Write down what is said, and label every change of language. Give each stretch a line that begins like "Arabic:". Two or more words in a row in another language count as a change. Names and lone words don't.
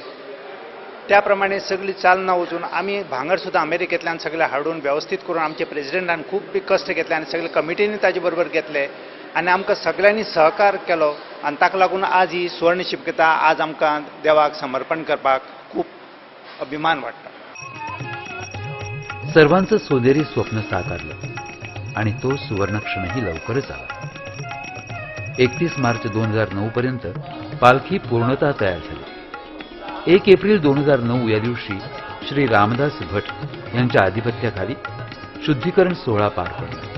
Konkani: त्या प्रमाणे सगळी चाल ना वचून आमी भांगर सुद्दां अमेरिकेंतल्यान सगळे हाडून वेवस्थीत करून आमचे प्रेसिडेंटान खूब बी कश्ट घेतले आनी सगळे कमिटीनी ताजे बरोबर घेतले आनी आमकां सगळ्यांनी सहकार केलो आनी ताका लागून आज ही सुवर्ण शिबिका आज आमकां देवाक समर्पण करपाक खूब अभिमान वाटता.
Marathi: सर्वांचं सोनेरी स्वप्न साकारलं आणि तो सुवर्ण क्षणही लवकरच आला. 31 मार्च 2009 पर्यंत पालखी पूर्णतः तयार झाली. 1 एप्रिल 2009 या दिवशी श्री रामदास भट यांच्या आधिपत्याखाली शुद्धीकरण सोहळा पार पडला.